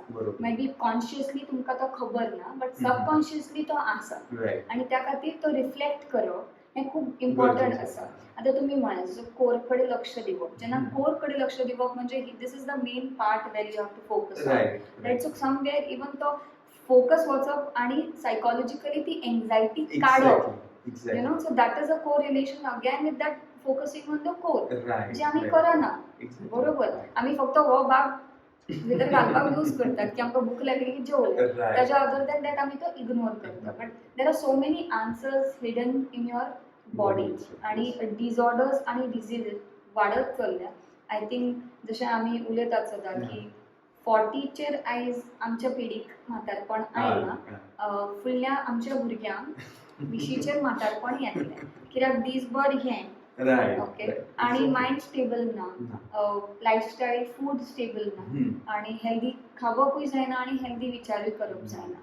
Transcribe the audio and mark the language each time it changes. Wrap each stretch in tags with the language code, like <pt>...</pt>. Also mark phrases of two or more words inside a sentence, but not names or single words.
<en>maybe consciously</en> <kok>तुमकां तो खबर ना</kok> <en>but subconsciously</en> <kok>तो आसा आनी त्या खातीर तो रिफ्लेक्ट करप हें खूब इम्पॉर्टंट आसा. आतां तुमी म्हळें जसो कोर कडेन लक्ष दिवप, जेन्ना कोर कडेन लक्ष दिवप म्हणजे</kok> <en>this is the main part where you have to focus on.</en> <kok>रायट.</kok> <en>so somewhere even</en> <kok>तो फोकस वचप आनी सायकोलॉजिकली ती एंग्जायटी काडप,</kok> <en>you know. so that is a co-relation again with that focusing on the core,</en> <kok>जे आमी करना. बरोबर. आमी फक्त हो भाग भितर घालपाक यूज करतात की आमकां भूक लागली की जेवले, ताच्या</kok> <en>other than that</en> <kok>आमी तो इग्नोर करता.</kok> <en>but there are so many answers hidden in your body</en> <kok>आणि डिसऑर्डर्स आणि डिजीजीस वाढत चलल्या.</kok> <en>I think</en> <kok>जशें आमी उलयतात सदां की 40चेर आयज आमच्या पिढीक म्हातारपण आयलां, फुडल्या आमच्या भुरग्यांक 20चेर म्हातारपण येतलें, कित्याक दीसभर हें रायट ओके आणि</kok> <en>mind stable</en> <kok>ना,</kok> <en>lifestyle food stable</en> <kok>ना आणि हेल्दी खावपूय जायना आणि हेल्दी विचारूय करप जायना.</kok>